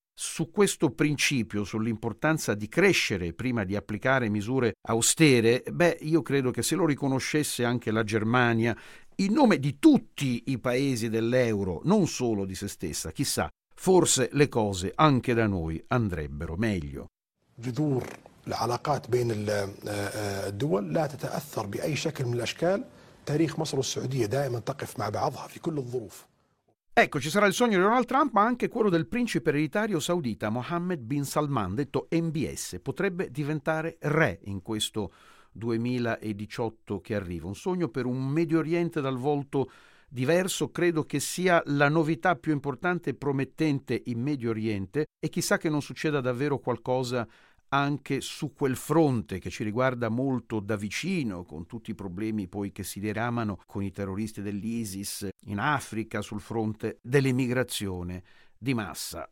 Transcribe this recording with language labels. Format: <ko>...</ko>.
<it>Su questo principio, sull'importanza di crescere prima di applicare misure austere, beh, io credo che se lo riconoscesse anche la Germania, in nome di tutti i paesi dell'euro, non solo di se stessa, chissà, forse le cose anche da noi andrebbero meglio.</it> <ar>جذور العلاقات بين الدول لا تتأثر بأي شكل من الأشكال. تاريخ مصر والسعودية دائما تقف مع بعضها في كل الظروف.</ar> <it>Ecco, ci sarà il sogno di Donald Trump, ma anche quello del principe ereditario saudita Mohammed bin Salman, detto MBS, potrebbe diventare re in questo 2018 che arriva. Un sogno per un Medio Oriente dal volto diverso, credo che sia la novità più importante e promettente in Medio Oriente, e chissà che non succeda davvero qualcosa anche su quel fronte che ci riguarda molto da vicino, con tutti i problemi poi che si diramano con i terroristi dell'ISIS in Africa, sul fronte dell'immigrazione di massa.</it>